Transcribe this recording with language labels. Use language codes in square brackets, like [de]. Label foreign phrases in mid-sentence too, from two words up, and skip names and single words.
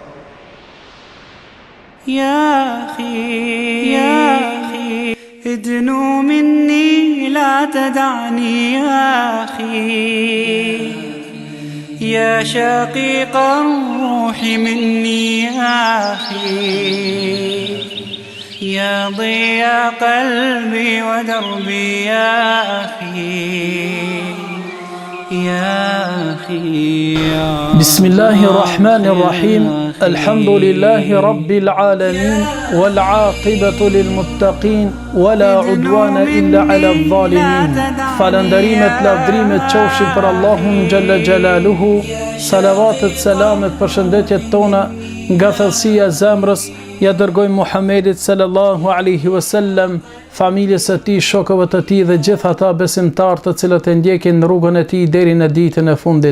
[ar] يا أخي ادنو مني لا تدعني يا أخي يا شقيق الروح مني يا أخي يا ضياء قلبي ودربي يا أخي يا أخي بسم الله الرحمن الرحيم الحمد لله رب العالمين والعاقبة للمتقين ولا عدوان إلا على الظالمين [sq] falënderimet lavdërimet qofshin për Allahun [ar] جل جلاله, [sq] salavatet, selamet, përshëndetjet tona nga thellësia e zemrës ja dërgojmë Muhammedit [ar] صلى الله عليه وسلم, [sq] familjes së tij, shokëve të tij dhe gjithë ata besimtar të cilët e ndjekin rrugën e tij deri në ditën e fundit.